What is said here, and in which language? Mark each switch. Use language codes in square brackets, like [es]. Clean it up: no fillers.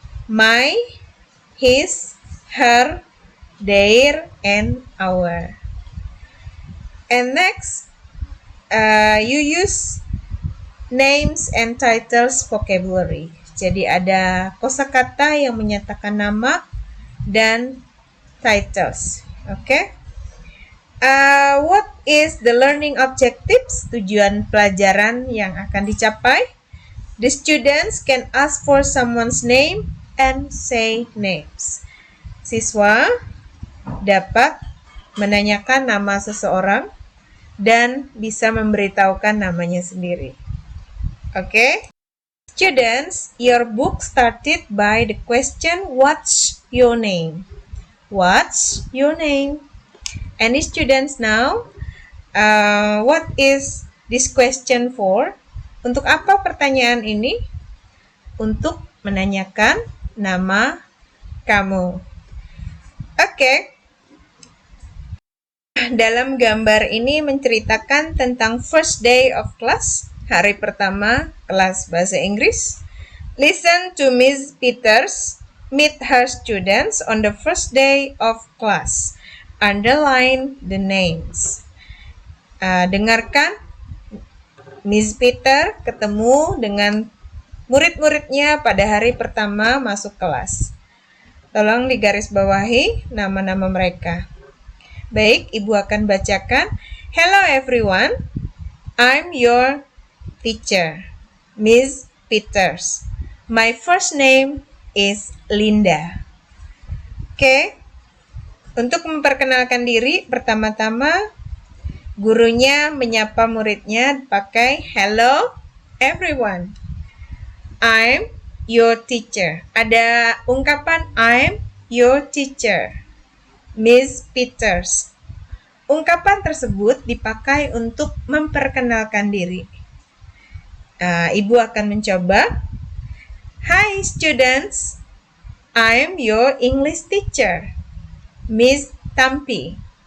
[en] My, his, her, their, and our. And next, you use names and titles vocabulary. [id] Jadi ada kosakata yang menyatakan nama dan titles. [en] Okay? What is the learning objectives? [id] Tujuan pelajaran yang akan dicapai. [en] The students can ask for someone's name and say names. [id] Siswa dapat menanyakan nama seseorang dan bisa memberitahukan namanya sendiri. [en] Okay? Students, your book started by the question, what's your name? What's your name? Any students now? What is this question for? [id] Untuk apa pertanyaan ini? Untuk menanyakan nama kamu. Oke. Dalam gambar ini menceritakan tentang [en] first day of class. [id] Hari pertama kelas bahasa Inggris. [en] Listen to Miss Peters meet her students on the first day of class. Underline the names. [id] Dengarkan Miss Peter ketemu dengan murid-muridnya pada hari pertama masuk kelas. Tolong digarisbawahi nama-nama mereka. Baik, Ibu akan bacakan. [en] Hello everyone, I'm your teacher, Miss Peters. My first name is Linda. [id] Oke, untuk memperkenalkan diri, pertama-tama gurunya menyapa muridnya pakai [en] hello everyone. I'm your teacher. [id] Ada ungkapan [en] I'm your teacher, Miss Peters. [id] Ungkapan tersebut dipakai untuk memperkenalkan diri. Ibu akan mencoba. [en] Hi students, I'm your English teacher, Miss Tampi.